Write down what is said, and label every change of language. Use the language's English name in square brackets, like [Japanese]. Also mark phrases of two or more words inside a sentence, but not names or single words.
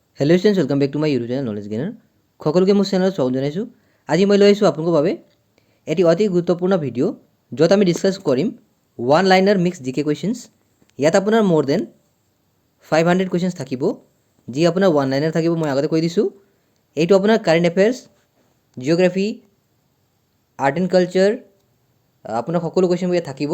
[English] Hello students, welcome back to my YouTube channel Knowledge Gainer. [Assamese] সকলকে মোৰ চেনেলত স্বাগতম জনাইছোঁ। আজি মই লৈ আহিছোঁ আপোনালোকৰ বাবে এটি অতি গুৰুত্বপূৰ্ণ ভিডিঅ' য'ত আমি ডিছকাছ কৰিম [English] one liner mix GK questions. [Assamese] ইয়াত আপোনাৰ [English] more than 500 questions [Assamese] থাকিব, যি আপোনাৰ [English] one liner [Assamese] থাকিব। মই আগতে কৈ দিছোঁ, এইটো আপোনাৰ [English] current affairs, [Assamese] জিঅ'গ্ৰাফী, [English] art and culture, [Assamese] আপোনাৰ সকলো কুৱেশ্যনবোৰ ইয়াত থাকিব।